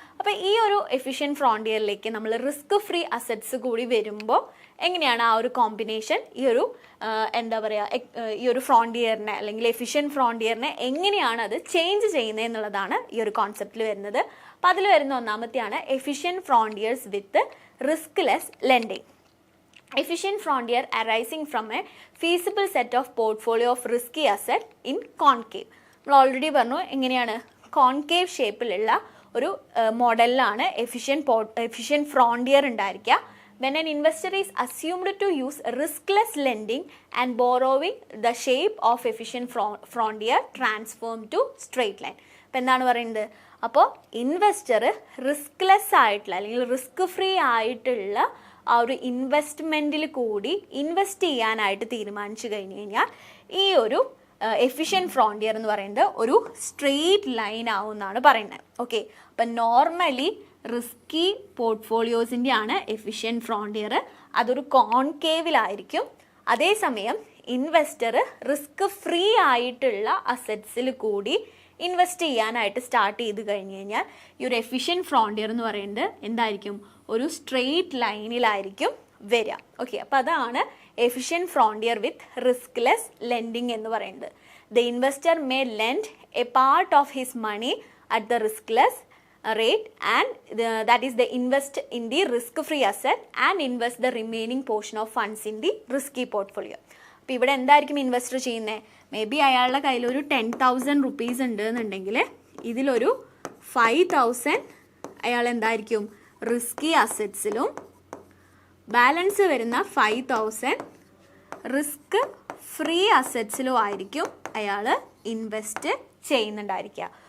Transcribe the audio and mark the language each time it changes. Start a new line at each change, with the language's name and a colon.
Malayalam: അപ്പോൾ ഈ ഒരു എഫിഷ്യൻറ്റ് ഫ്രോണ്ടിയറിലേക്ക് നമ്മൾ റിസ്ക് ഫ്രീ അസറ്റ്സ് കൂടി വരുമ്പോൾ എങ്ങനെയാണ് ആ ഒരു കോമ്പിനേഷൻ ഈ ഒരു എന്താ പറയുക, ഈ ഒരു ഫ്രോണ്ടിയറിനെ അല്ലെങ്കിൽ എഫിഷ്യൻറ്റ് ഫ്രോണ്ടിയറിനെ എങ്ങനെയാണ് അത് ചേഞ്ച് ചെയ്യുന്നത് എന്നുള്ളതാണ് ഈ ഒരു കോൺസെപ്റ്റിൽ വരുന്നത്. അപ്പോൾ അതിൽ വരുന്ന ഒന്നാമത്തെയാണ്
English: Efficient frontiers with riskless lending. Efficient frontier arising from a feasible set of portfolio of risky asset in concave.
Malayalam: നമ്മൾ ഓൾറെഡി പറഞ്ഞു എങ്ങനെയാണ്, കോൺകേവ് ഷേപ്പിലുള്ള ഒരു മോഡലിലാണ് എഫിഷ്യൻറ്റ് ഫ്രോണ്ടിയർ ഉണ്ടായിരിക്കുക.
English: When an investor is assumed to use riskless lending and borrowing, the shape of efficient frontier transform to straight line.
Malayalam: അപ്പോൾ എന്താണ് പറയുന്നത്, അപ്പോൾ ഇൻവെസ്റ്റർ റിസ്ക്ലെസ് ആയിട്ടുള്ള അല്ലെങ്കിൽ റിസ്ക് ഫ്രീ ആയിട്ടുള്ള ആ ഒരു ഇൻവെസ്റ്റ്മെൻറ്റിൽ കൂടി ഇൻവെസ്റ്റ് ചെയ്യാനായിട്ട് തീരുമാനിച്ചു കഴിഞ്ഞ് കഴിഞ്ഞാൽ ഈ ഒരു എഫിഷ്യൻറ്റ് ഫ്രോണ്ടിയർ എന്ന് പറയുന്നത് ഒരു സ്ട്രെയിറ്റ് ലൈൻ ആവുമെന്നാണ് പറയുന്നത്. ഓക്കെ, അപ്പം നോർമലി റിസ്കി പോർട്ട്ഫോളിയോസിൻ്റെ ആണ് എഫിഷ്യൻറ്റ് ഫ്രോണ്ടിയർ, അതൊരു കോൺകേവിലായിരിക്കും. അതേസമയം ഇൻവെസ്റ്റർ റിസ്ക് ഫ്രീ ആയിട്ടുള്ള അസറ്റ്സിൽ കൂടി ഇൻവെസ്റ്റ് ചെയ്യാനായിട്ട് സ്റ്റാർട്ട് ചെയ്ത് കഴിഞ്ഞ് കഴിഞ്ഞാൽ ഈ ഒരു എഫിഷ്യൻറ്റ് ഫ്രോണ്ടിയർ എന്ന് പറയുന്നത് എന്തായിരിക്കും, ഒരു സ്ട്രെയിറ്റ് ലൈനിലായിരിക്കും വരിക. ഓക്കെ, അപ്പോൾ അതാണ്
English: efficient frontier with riskless lending
Malayalam: എന്ന് പറയുന്നത്.
English: The investor may lend a part of his money at the riskless rate and that is they invest in the risk free asset and invest the remaining portion of funds in the risky portfolio.
Malayalam: അപ്പോൾ ഇവിടെ എന്തായിരിക്കും investor ചെയ്യുന്നത്, may be അയാളുടെ കയ്യിൽ ഒരു 10,000 rupees ഉണ്ട് എന്നുണ്ടെങ്കിൽ ഇതിലൊരു 5,000 അയാൾ എന്തായിരിക്കും റിസ്കി അസറ്റ്സിലും ബാലൻസ് വരുന്ന 5,000 റിസ്ക് ഫ്രീ അസറ്റ്സിലും ആയിരിക്കും അയാൾ ഇൻവെസ്റ്റ് ചെയ്യുന്നുണ്ടായിരിക്കുക.